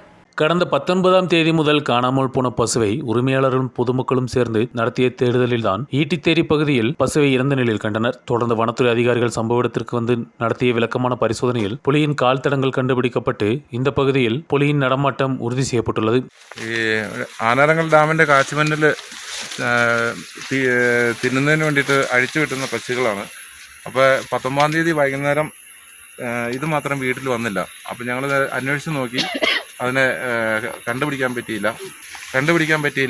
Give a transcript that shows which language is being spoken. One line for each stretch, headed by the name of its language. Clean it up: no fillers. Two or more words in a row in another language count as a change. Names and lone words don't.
Tamil: கடந்த 19ஆம் தேதி முதல் காணாமல் போன பசுவை உரிமையாளர்களும் பொதுமக்களும் சேர்ந்து நடத்திய தேடுதலில்தான் ஈட்டித்தேரி பகுதியில் பசுவை இறந்த நிலையில் கண்டனர். தொடர்ந்து வனத்துறை அதிகாரிகள் சம்பவ இடத்திற்கு வந்து நடத்திய விளக்கமான பரிசோதனையில் புலியின் கால் தடங்கள் கண்டுபிடிக்கப்பட்டு இந்த பகுதியில் புலியின் நடமாட்டம் உறுதி செய்யப்பட்டுள்ளது.
Malayalam: ആനാരങ്ങൾ ഡാമിൻ്റെ കാച്ച്മെൻറ്റിൽ തിന്നുന്നതിന് വേണ്ടിയിട്ട് അഴിച്ചു വിട്ടുന്ന പക്ഷികളാണ്. അപ്പോൾ 19ആം തീയതി വൈകുന്നേരം ഇത് മാത്രം വീട്ടിൽ വന്നില്ല. അപ്പോൾ ഞങ്ങൾ അന്വേഷിച്ച് നോക്കി, അതിനെ കണ്ടുപിടിക്കാൻ പറ്റിയില്ല.